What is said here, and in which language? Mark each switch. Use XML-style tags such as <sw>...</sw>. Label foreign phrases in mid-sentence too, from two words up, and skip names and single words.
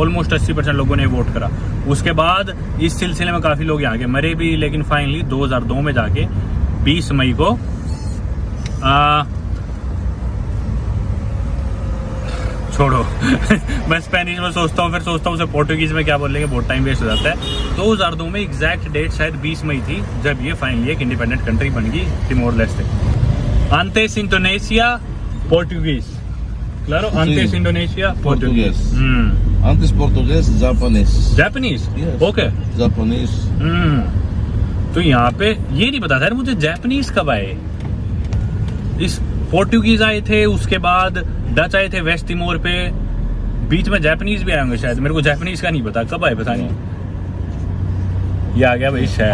<hi>ऑलमोस्ट 80% लोगों ने वोट करा। उसके बाद इस सिलसिले में काफी लोग यहाँ के मरे भी, लेकिन फाइनली 2002 में जाके 20 मई को छोड़ो मैं स्पेनिश में सोचता हूँ, फिर सोचता हूँ उसे पोर्टुगीज में क्या बोलेंगे, बहुत</hi> <en>time waste</en> <hi>हो जाता है। 2002 में</hi> <en>exact date</en> <hi>शायद 20 मई थी जब ये फाइनली एक</hi> <en>independent country</en> <hi>बन गई, तिमोर लेस्टे।</hi> <pt>Antes Indonesia, Português. Claro, antes Indonesia, Português. Antes português, japonês.</pt> <en>Japanese? Yes. Okay. Japanese.</en> <hi>तो यहाँ पे ये नहीं पता था मुझे जापानीज कब आए। इस पोर्टुगीज आए थे, उसके बाद डच आए थे वेस्ट तिमोर पे, बीच में जापानीज भी आए होंगे शायद, मेरे को जापानीज का नहीं पता कब आए, पता नहीं। ये आ गया भाई शायद।</hi>